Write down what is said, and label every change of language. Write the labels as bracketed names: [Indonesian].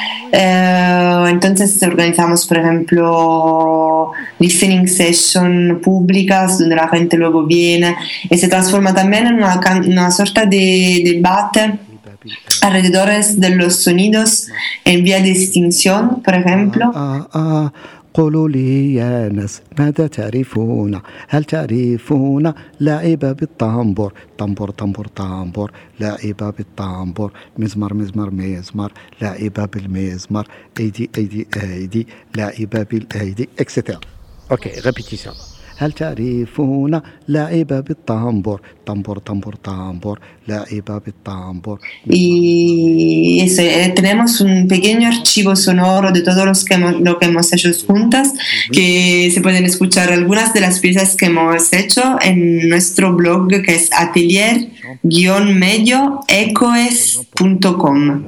[Spanish] Entonces organizamos, por ejemplo, [English] listening session [Spanish] públicas donde la gente luego viene y se transforma también en una sorta de debate alrededor de los sonidos en vía de extinción, por ejemplo. [Arabic] قولوا لي يا ناس ماذا تعرفون هل تعرفون لعب بالطامبور طامبور طامبور طامبور لعب بالطامبور مزمار مزمار مزمار لعب بالمزمار ايدي ايدي ايدي لعب بالايدي اكسترا [English] okay repetition [Arabic] هل تعرفون لعب بالطامبور طامبور طامبور طامبور لعب بالطامبور [Spanish] y eso, tenemos un pequeño archivo sonoro de todos los que lo que hemos hecho juntas que se pueden escuchar algunas de las piezas que hemos hecho en nuestro blog que es atelier-medioecoes.com